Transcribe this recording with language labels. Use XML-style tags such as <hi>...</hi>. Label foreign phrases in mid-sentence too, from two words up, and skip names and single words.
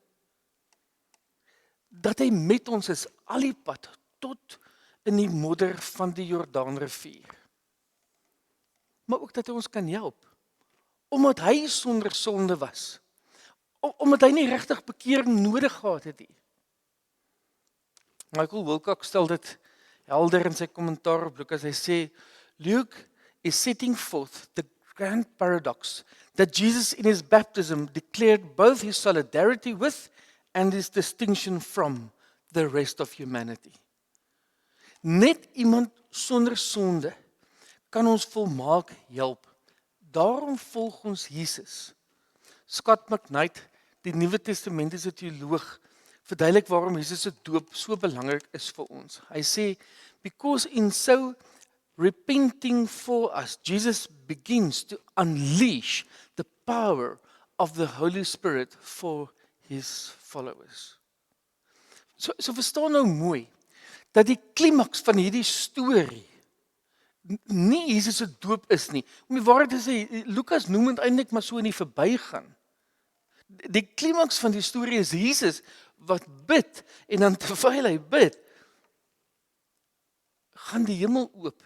<af>Dat hy met ons is al die pad tot in die modder van die Jordaanrivier. Maar ook dat hy ons kan help. Omdat hy sonder sonde was. Omdat hy nie regtig bekering nodig gehad het nie. Michael Wilcox stel dit helder in sy kommentaar op Lukas. Hy sê,</af> <en>Luke is setting forth the grand paradox that Jesus in his baptism declared both his solidarity with and his distinction from the rest of humanity.</en> <af>Net iemand sonder sonde kan ons volmaak help. Daarom volg ons Jesus. Scott McKnight, die Nuwe Testamentiese teoloog, verduidelik waarom Jesus se doop so belangrik is vir ons. Hy sê,</af> <en>because in so repenting for us, Jesus begins to unleash the power of the Holy Spirit for his followers.</en> <af>So verstaan nou mooi, dat die klimaks van hierdie storie nie Jesus se doop is nie. Om die waarheid te sê, Lukas noem dit eintlik maar so in die verbygaan. Die klimaks van die storie is Jesus wat bid, en dan terwyl hy bid, gaan die hemel oop.</af>